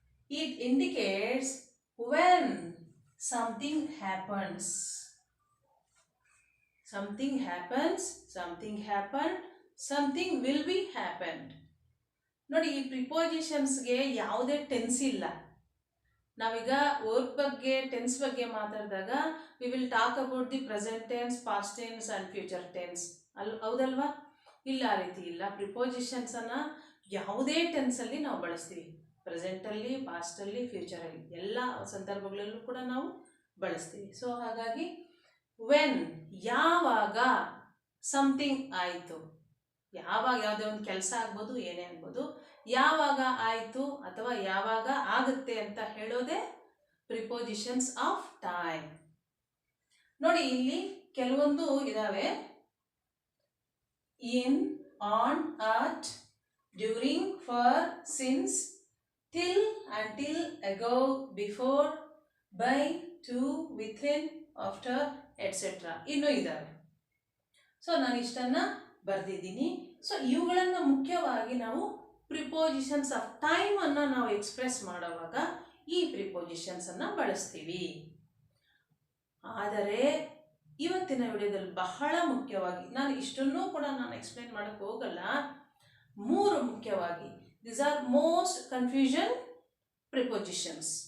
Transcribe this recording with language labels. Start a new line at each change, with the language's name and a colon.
English: It indicates when something happens. Something happens, something happened, something will be happened.
Kannada: ನೋಡಿ, ಈ ಪ್ರಿಪೋಸಿಷನ್ಸ್ಗೆ ಯಾವುದೇ tense ಇಲ್ಲ. ನಾವೀಗ ವರ್ಕ್ ಬಗ್ಗೆ, ಟೆನ್ಸ್ ಬಗ್ಗೆ ಮಾತಾಡಿದಾಗ
English: We will talk about the present tense, past tense and future tense.
Kannada: ಹೌದಲ್ವಾ? ಇಲ್ಲ, ಆ ರೀತಿ ಇಲ್ಲ. ಪ್ರಿಪೋಸಿಷನ್ಸನ್ನು ಯಾವುದೇ ಟೆನ್ಸಲ್ಲಿ ನಾವು ಬಳಸ್ತೀವಿ. ಪ್ರೆಸೆಂಟಲ್ಲಿ, ಪಾಸ್ಟಲ್ಲಿ, ಫ್ಯೂಚರಲ್ಲಿ, ಎಲ್ಲ ಸಂದರ್ಭಗಳಲ್ಲೂ ಕೂಡ ನಾವು ಬಳಸ್ತೀವಿ. ಸೊ ಹಾಗಾಗಿ ವೆನ್, ಯಾವಾಗ ಸಮಥಿಂಗ್ ಆಯಿತು, ಯಾವಾಗ ಯಾವುದೇ ಒಂದು ಕೆಲಸ ಆಗ್ಬೋದು, ಏನೇ ಆಗ್ಬೋದು, ಯಾವಾಗ ಆಯಿತು ಅಥವಾ ಯಾವಾಗ ಆಗುತ್ತೆ ಅಂತ ಹೇಳೋದೇ ಪ್ರಿಪೋಸಿಷನ್ಸ್ ಆಫ್ ಟೈಮ್. ನೋಡಿ, ಇಲ್ಲಿ ಕೆಲವೊಂದು ಇದಾವೆ.
English: In, on, at, during, for, since, till, until, ago, before, by, to, within, after, etc.
Kannada: ಇನ್ನೂ ಇದ್ದಾವೆ. ಸೊ ನಾನು ಇಷ್ಟನ್ನು ಬರೆದಿದ್ದೀನಿ. ಸೊ ಇವುಗಳನ್ನು ಮುಖ್ಯವಾಗಿ ನಾವು ಪ್ರಿಪೋಸಿಷನ್ಸ್ ಆಫ್ ಟೈಮನ್ನು ನಾವು ಎಕ್ಸ್ಪ್ರೆಸ್ ಮಾಡುವಾಗ ಈ ಪ್ರಿಪೋಸಿಷನ್ಸನ್ನು ಬಳಸ್ತೀವಿ. ಆದರೆ ಇವತ್ತಿನ ವಿಡಿಯೋದಲ್ಲಿ ಬಹಳ ಮುಖ್ಯವಾಗಿ, ನಾನು ಇಷ್ಟನ್ನೂ ಕೂಡ ನಾನು ಎಕ್ಸ್ಪ್ಲೇನ್ ಮಾಡೋಕ್ಕೆ ಹೋಗಲ್ಲ. 3 ಮುಖ್ಯವಾಗಿ,
English: these are most confusion prepositions.